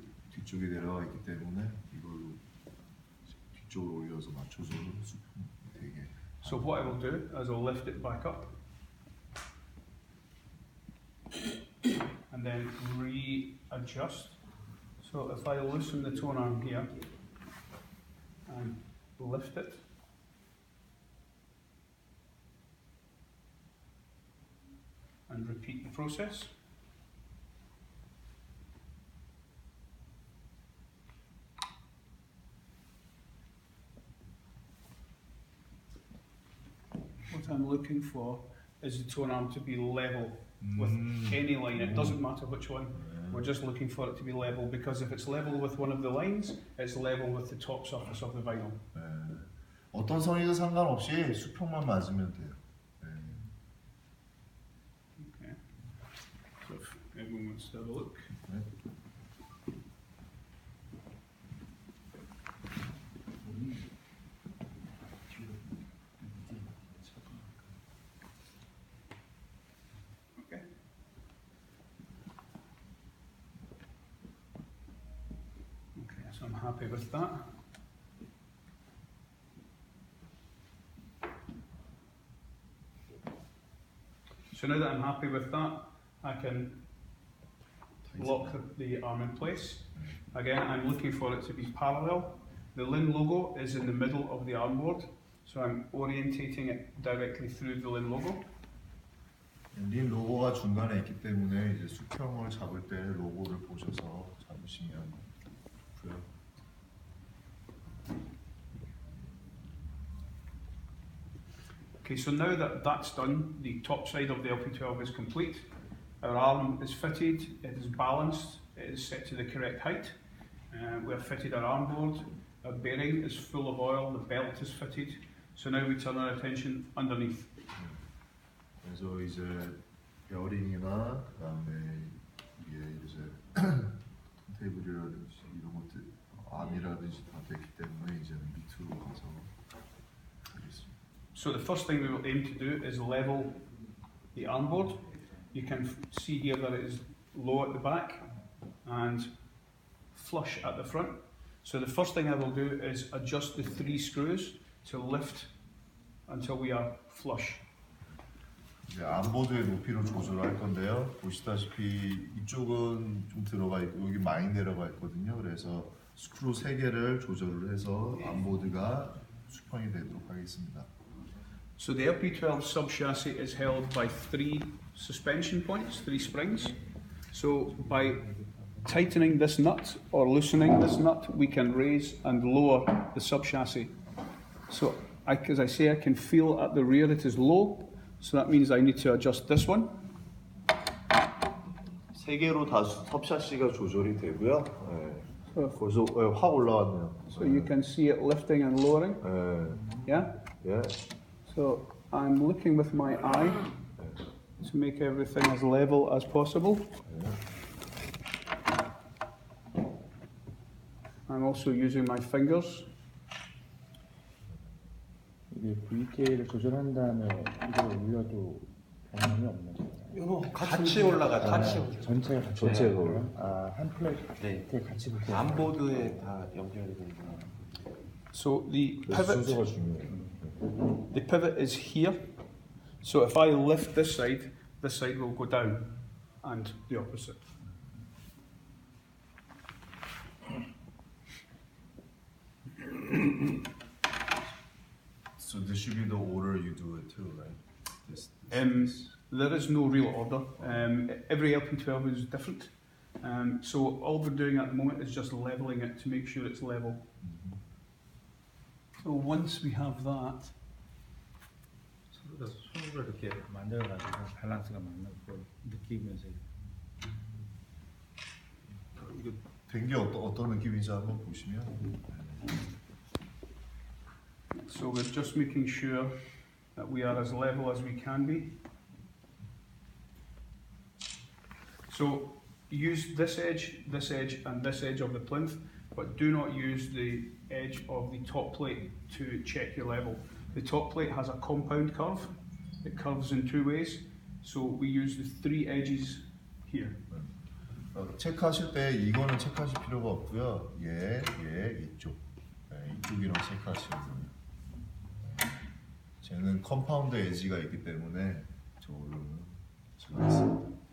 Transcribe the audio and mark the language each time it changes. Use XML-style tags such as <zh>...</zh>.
<ko>뒤쪽이 내려가 있기 때문에 이걸로 뒤쪽으로 올려서 맞춰서 수평 되게.</ko> <en>So what I will do is I'll lift it back up and then readjust. So if I loosen the tone arm here and lift it, and repeat the process. What I'm looking for is the tone arm to be level with any line. It doesn't matter which one. We're just looking for it to be level, because if it's level with one of the lines, it's level with the top surface of the vinyl.</en> <ko>어떤 선이든 상관없이 수평만 맞으면 돼요.</ko> <en>Okay. So if everyone wants to have a look. Okay. Okay, so I'm happy with that. So now that I'm happy with that, I can lock the arm in place. Again, I'm looking for it to be parallel. The Linn logo is in the middle of the armboard, so I'm orientating it directly through the Linn logo.</en> <ko>린 로고가 중간에 있기 때문에 이제 수평을 잡을 때 로고를 보셔서 잡으시면 좋고요.</ko> <en>Okay, so now that that's done, the top side of the LP12 is complete. Our arm is fitted, it is balanced, it is set to the correct height. We have fitted our arm board, our bearing is full of oil, the belt is fitted. So now we turn our attention underneath.</en> <ko>그래서 이제 베어링이나 그다음에 이게 이제 테이블이라든지 이런 것들 암이라든지 다 됐기 때문에 이제는 밑으로 가서 하겠습니다.</ko> <en>So the first thing we will aim to do is level the armboard. You can see here that it is low at the back and flush at the front. So the first thing I will do is adjust the 3 screws to lift until we are flush.</en> <ko>이제 암보드의 높이를 조절할 건데요. 보시다시피 이쪽은 좀 들어가 있고 여기 많이 내려가 있거든요. 그래서 스크루 3개를 조절을 해서 암보드가 수평이 되도록 하겠습니다.</ko> <en>So the LP12 sub-chassis is held by 3 suspension points, 3 springs. So by tightening this nut or loosening this nut, we can raise and lower the sub-chassis. So as I say, I can feel at the rear it is low. So that means I need to adjust this one.</en> <ko>3개로 다 섭샤시가 조절이 되고요. 벌써 확 올라왔네요.</ko> <en>So you can see it lifting and lowering. Yeah?</en> <ko>예.</ko> <en>So I'm looking with my eye to make everything as level as possible. I'm also using my fingers.</en> <ko>이게 VK를 조절한 다음에 이걸 올려도 변함이 없는 거예요. 이거 같이 올라가죠. 전체가 같이 전체가 올라가요? 한 플레이트에 같이 붙어. 암보드에 다 연결이 되구나.</ko> <en>So the</en> <ko>순서가</ko> <en>pivot,</en> <ko>중요해요.</ko> <en>the pivot is here. So if I lift this side will go down, and the opposite. So this should be the order you do it too, right? This. There is no real order. Every LP12 is different. So all we're doing at the moment is just leveling it to make sure it's level. So once we have that,</en> <ko>손으로 이렇게 만들어가지고 밸런스가 맞는 걸 느끼면서 이거 된 게 어떤 느낌인지 한번 보시면</ko> <en>So we're just making sure that we are as level as we can be. So use this edge, and this edge of the plinth, but do not use the edge of the top plate to check your level. The top plate has a compound curve. It curves in two ways. So we use the three edges here.</en> <ko>체크하실 때 이거는 체크하실 필요가 없고요. 이쪽. 이쪽이랑 체크하시면 돼요. 쟤는 컴파운드 에지가 있기 때문에 저걸로는 체크했습니다.</ko>